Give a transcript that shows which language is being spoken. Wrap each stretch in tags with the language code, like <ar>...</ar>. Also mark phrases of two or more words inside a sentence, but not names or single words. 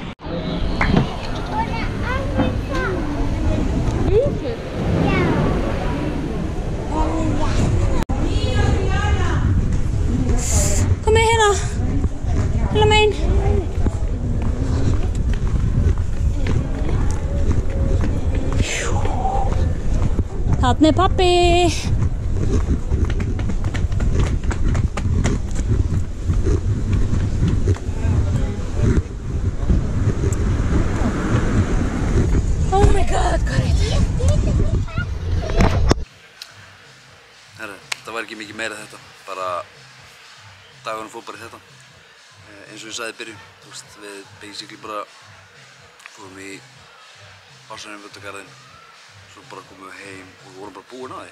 <is>Komið hérna, hérna megin. Þarna er pabbi.</is> <en>Oh my god,</en> <is>hvað er þetta? Herra, það var ekki mikið meira þetta, bara dagurinn fór bara í þetta. Eins og ég sagði í byrjun, við basically bara fórum í Vatnsveiðigarðinn, svo bara komum við heim og við vorum bara búin að því.</is>